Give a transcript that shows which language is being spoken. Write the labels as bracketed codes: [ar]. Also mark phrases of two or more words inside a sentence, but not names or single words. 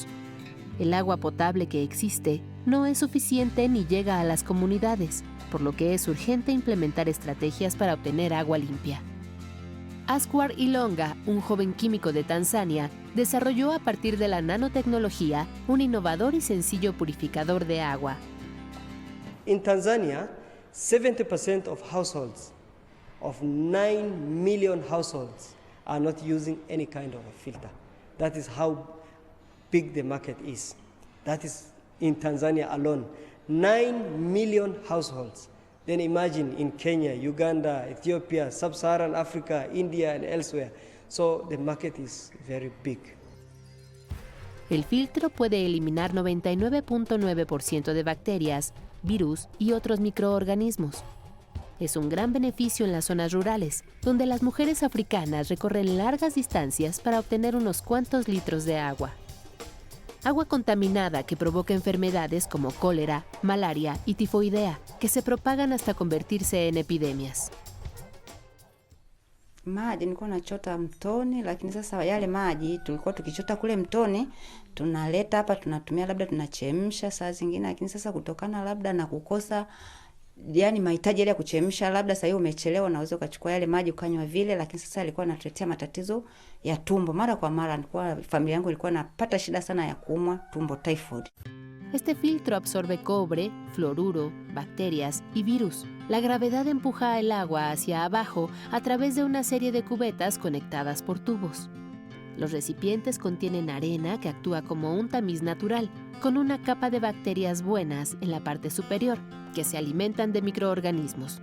[es] El agua potable que existe no es suficiente ni llega a las comunidades, por lo que es urgente implementar estrategias para obtener agua limpia. Askwar Ilonga, un joven químico de Tanzania, desarrolló a partir de la nanotecnología un innovador y sencillo purificador de agua. [en] In Tanzania, 70% of households, of 9 million households, are not using any kind of a filter. That is how big the market is. That is in Tanzania alone, 9 million households. Then imagine in Kenya, Uganda, Ethiopia, Sub-Saharan Africa, India and elsewhere. So the market is very big. [es] El filtro puede eliminar 99.9% de bacterias, virus y otros microorganismos. Es un gran beneficio en las zonas rurales, donde las mujeres africanas recorren largas distancias para obtener unos cuantos litros de agua. Agua contaminada que provoca enfermedades como cólera, malaria y tifoidea, que se propagan hasta convertirse en epidemias. [sw] Maji nilikuwa nachota mtoni, lakini sasa yale maji tulikuwa tukichota kule mtoni, tunaleta hapa tunatumia, labda tunachemsha saa zingine, lakini sasa kutokana labda na kukosa yani mahitaji ya kuchemsha, labda sasa hiyo umechelewa, unaweza ukachukua yale maji ukanywa vile, lakini sasa alikuwa anatuletea matatizo ya tumbo mara kwa mara. Nilikuwa, familia yangu ilikuwa napata shida sana ya kuumwa tumbo, typhoid. [es] Este filtro absorbe cobre, fluoruro, bacterias y virus. La gravedad empuja el agua hacia abajo a través de una serie de cubetas conectadas por tubos. Los recipientes contienen arena que actúa como un tamiz natural, con una capa de bacterias buenas en la parte superior, que se alimentan de microorganismos.